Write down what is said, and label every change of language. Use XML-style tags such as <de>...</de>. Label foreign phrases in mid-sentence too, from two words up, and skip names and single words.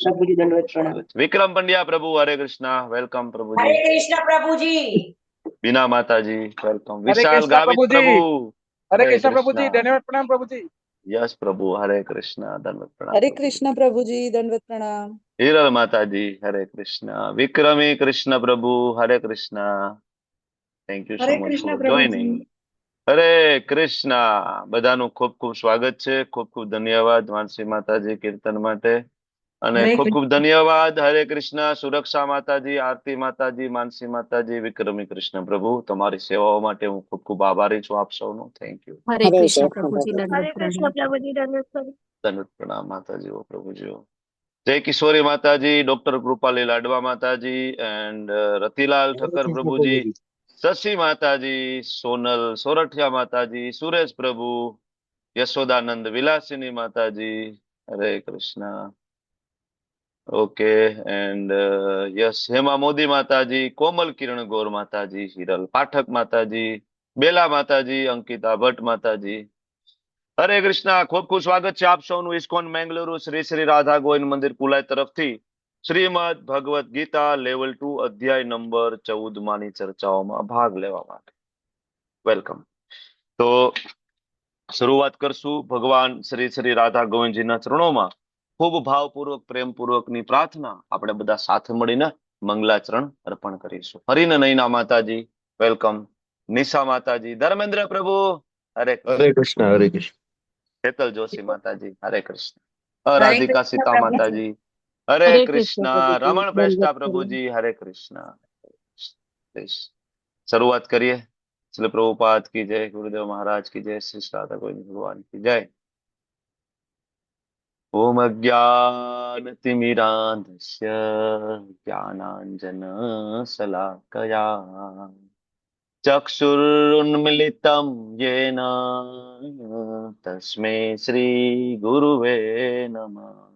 <hi>सब। प्रभु जी, खूब खूब दंडवत प्रणाम। स्वागत। विक्रम पंड्या प्रभु, हरे कृष्णा, वेलकम प्रभु जी। हरे कृष्ण प्रभु जी। बीना माता जी, वेलकम। हरे विशाल कृष्ण गावित प्रभु जी। प्रभु, हरे हरे कृष्ण प्रभु कृष्णा। जी, धन्यवाद प्रणाम प्रभु जी। यश प्रभु, हरे कृष्णा, धन्यवाद प्रणाम हरे प्रभु जी। कृष्ण प्रभु जी, दंडवत प्रणाम। હિરલ માતા जी, हरे कृष्णा। विक्रमी कृष्ण प्रभु, हरे कृष्णा।</hi> <en>Thank you</en> <hi>हरे</hi> <en>so much</en> <hi>कृष्ण</hi> <en>फॉर</en> <hi>प्रभु जी।</hi> <gu>જોઈનિંગ। હરે કૃષ્ણ। બધાનું ખૂબ ખૂબ સ્વાગત છે। ખૂબ ખૂબ ધન્યવાદ માનસી માતાજી કીર્તન માટે, અને</gu> <hi>हरे</hi> <gu>ખૂબ ખૂબ</gu> <hi>कृष्ण।</hi> <gu>ધન્યવાદ હરે કૃષ્ણ સુરક્ષા માતાજી, આરતી માતાજી, માનસી માતાજી, વિક્રમી કૃષ્ણ પ્રભુ, તમારી સેવાઓ માટે હું ખૂબ ખૂબ આભારી છું આપ સૌનો।</gu> <en>Thank you.</en> <hi>हरे हरे कृष्ण कृष्ण प्रभु जी, भगवान। दंडवत हरे कृष्ण प्रणाम। प्रभु जी। धन्यवाद।</hi> <gu>ધન્યવાદ પ્રણામ માતાજીઓ પ્રભુજીઓ। જય કિશોરી માતાજી, ડોક્ટર કૃપાલી લાડવા માતાજી, એન્ડ રતિલાલ</gu> <hi>हरे</hi> <gu>ઠક્કર</gu> <hi>कृष्ण प्रभुजी, प्रभु जी। शशि माताजी, सोनल सोरठिया माताजी, सुरेश प्रभु, यशोदानंद विलासिनी माताजी, हरे कृष्णा। ओके।</hi> <en>and yes,</en> <hi>हेमा मोदी माताजी, कोमल किरण गौर माताजी, हिरल पाठक माताजी, बेला माताजी, अंकिता भट्ट माताजी,</hi> <gu>હરે કૃષ્ણ। ખૂબ ખૂબ સ્વાગત છે આપ સૌનું ઇસ્કોન મેંગલુરુ શ્રી શ્રી રાધા ગોવિંદ મંદિર કુલાઈ તરફથી શ્રીમદ ભગવદ ગીતા લેવલ 2 અધ્યાય નંબર 14 માની ચર્ચાઓમાં ભાગ લેવા માટે વેલકમ। તો શરૂઆત કરશું ભગવાન શ્રી શ્રી રાધા ગોવિંદજીના ચરણોમાં ખૂબ ભાવપૂર્વક પ્રેમપૂર્વકની પ્રાર્થના આપણે બધા સાથે મળીને મંગલાચરણ અર્પણ કરીશું। હરિને નૈના માતાજી, વેલકમ। નિશા માતાજી, ધર્મેન્દ્ર પ્રભુ, હરે</gu> <hi>हरे</hi> <gu>કૃષ્ણ।</gu> <hi>कृष्ण हरे कृष्ण।</hi> <gu>હેતલ જોશી માતાજી, હરે કૃષ્ણ।</gu> <hi>हरे</hi> <gu>રાધિકા</gu> <hi>कृष्ण</hi> <gu>સીતા</gu> <hi>प्रभु जी।</hi> <gu>માતાજી, હરે</gu> <hi>हरे कृष्ण</hi> <gu>કૃષ્ણ।</gu> <hi>प्रभु जी,</hi> <gu>રમણ</gu> <hi>दंडवत</hi> <gu>પ્રેષ્ઠા</gu> <hi>प्रणाम।</hi> <gu>પ્રભુજી, હરે કૃષ્ણ। પ્લીઝ શરૂઆત કરીએ।</gu> <hi>શ્રી પ્રભુપાદ की जय, गुरुदेव महाराज की जय, श्री राधा गोविंद भगवान की जय।</hi> <sa>ओम अज्ञानतिमिरान्धस्य ज्ञानाञ्जनशलाकया चक्षुरुन्मिलितं येन तस्मै श्रीगुरुवे नमः।</sa>